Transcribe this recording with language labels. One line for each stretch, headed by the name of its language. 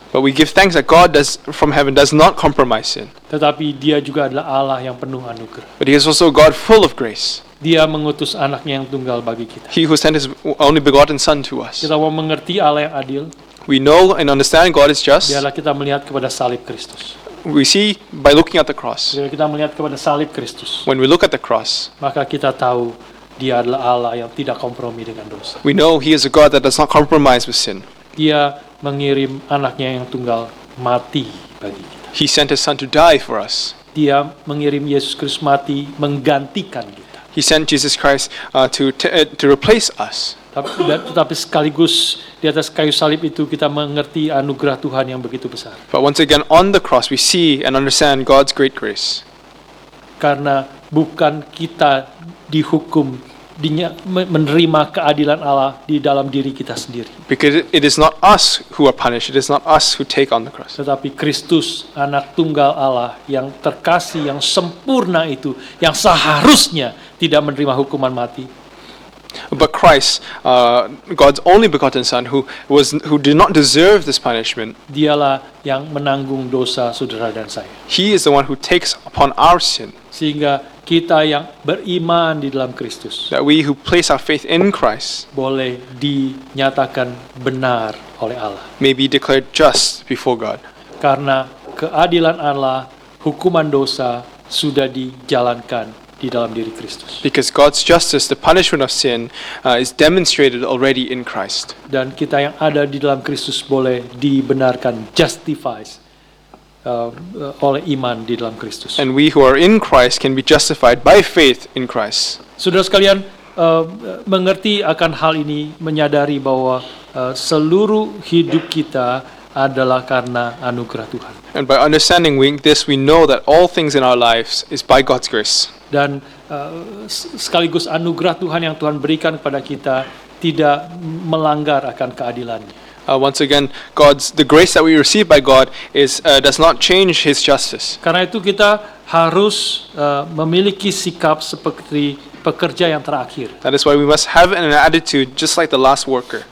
English: But we give thanks that God from heaven does not compromise sin.
Indonesian: Tetapi Dia juga adalah Allah yang penuh anugerah.
English: But he is also God full of grace.
Indonesian: Dia mengutus anaknya yang tunggal bagi kita.
English: He who sent his only begotten Son to us.
Indonesian: Kita mau mengerti Allah yang adil,
English: We know and understand God is just.
Indonesian: biarlah kita melihat kepada salib Kristus.
English: We see by looking at the cross.
Indonesian: Bila kita melihat kepada salib Kristus,
English: When we look at the cross,
Indonesian: maka kita tahu Dia adalah Allah yang tidak kompromi dengan dosa.
English: we know he is a God that does not compromise with sin.
Indonesian: Dia mengirim anaknya yang tunggal mati bagi kita.
English: He sent his Son to die for us.
Indonesian: Dia mengirim Yesus Kristus mati menggantikan kita.
English: He sent Jesus Christ to replace us.
Indonesian: Tetapi sekaligus di atas kayu salib itu kita mengerti anugerah Tuhan yang begitu besar.
English: But once again, on the cross, we see and understand God's great grace.
Indonesian: Karena bukan kita dihukum, menerima keadilan Allah di dalam diri kita sendiri.
English: Because it is not us who are punished. It is not us who take on the cross.
Indonesian: Tetapi Kristus, anak tunggal Allah yang terkasih, yang sempurna itu, yang seharusnya tidak menerima hukuman mati.
English: But Christ, God's only begotten Son, who did not deserve this punishment,
Indonesian: Dialah yang menanggung dosa saudara dan saya.
English: he is the one who takes upon our sin.
Indonesian: Sehingga kita yang beriman di dalam Kristus
English: That we who place our faith in Christ
Indonesian: boleh dinyatakan benar oleh Allah.
English: may be declared just before God.
Indonesian: Karena keadilan Allah, hukuman dosa sudah dijalankan di dalam diri Kristus.
English: Because God's justice, the punishment of sin, is demonstrated already in Christ.
Indonesian: Dan kita yang ada di dalam Kristus boleh dibenarkan, justified, oleh iman di dalam Kristus.
English: And we who are in Christ can be justified by faith in Christ.
Indonesian: Saudara sekalian, mengerti akan hal ini, menyadari bahwa seluruh hidup kita adalah karena anugerah Tuhan.
English: And by understanding this, we know that all things in our lives is by God's grace.
Indonesian: Dan sekaligus anugerah Tuhan yang Tuhan berikan kepada kita tidak melanggar akan keadilannya.
English: Once again, the grace that we receive by God does not change His justice.
Indonesian: Karena itu kita harus memiliki sikap seperti pekerja yang terakhir.
English: That is why we must have an attitude just like the last worker.